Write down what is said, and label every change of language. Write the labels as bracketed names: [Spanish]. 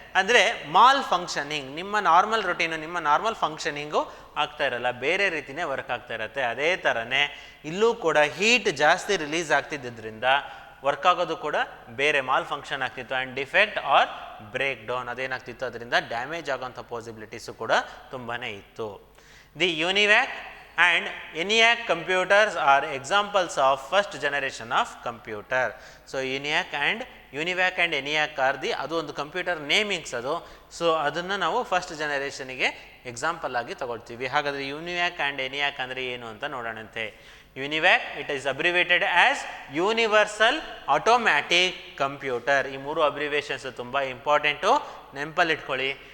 [Kannada] ಅಂದರೆ mall functioning, ನಿಮ್ಮ normal routine, ನಿಮ್ಮ ನಾರ್ಮಲ್ ಫಂಕ್ಷನಿಂಗು ಆಗ್ತಾ ಇರಲ್ಲ, ಬೇರೆ ರೀತಿಯೇ ವರ್ಕ್ ಆಗ್ತಾ ಇರುತ್ತೆ. ಅದೇ ಥರನೇ ಇಲ್ಲೂ ಕೂಡ ಹೀಟ್ ಜಾಸ್ತಿ ರಿಲೀಸ್ ಆಗ್ತಿದ್ದರಿಂದ ವರ್ಕ್ ಆಗೋದು ಕೂಡ ಬೇರೆ ಮಾಲ್ ಫಂಕ್ಷನ್ ಆಗ್ತಿತ್ತು. And defect or break down ಅದೇನಾಗ್ತಿತ್ತು, ಅದರಿಂದ ಡ್ಯಾಮೇಜ್ ಆಗೋಂಥ ಪಾಸಿಬಿಲಿಟೀಸು ಕೂಡ ತುಂಬಾ ಇತ್ತು. [English] The UNIVAC and ENIAC computers are examples of first generation of computer. So ENIAC and UNIVAC and ENIAC are [Kannada] ಅದು ಒಂದು ಕಂಪ್ಯೂಟರ್ ನೇಮಿಂಗ್ಸ್ ಅದು. ಸೊ ಅದನ್ನು ನಾವು ಫಸ್ಟ್ ಜನರೇಷನಿಗೆ ಎಕ್ಸಾಂಪಲ್ ಆಗಿ ತಗೊಳ್ತೀವಿ. ಹಾಗಾದರೆ ಯುನಿವ್ಯಾಕ್ ಆ್ಯಂಡ್ ಎನಿಯಾಕ್ ಅಂದರೆ ಏನು ಅಂತ ನೋಡೋಣಂತೆ. [English] UNIVAC it is abbreviated as universal automatic computer. [Kannada] ಈ ಮೂರು ಅಬ್ರಿವೇಷನ್ಸ್ ತುಂಬ ಇಂಪಾರ್ಟೆಂಟು, ನೆನಪಲ್ಲಿಟ್ಕೊಳ್ಳಿ.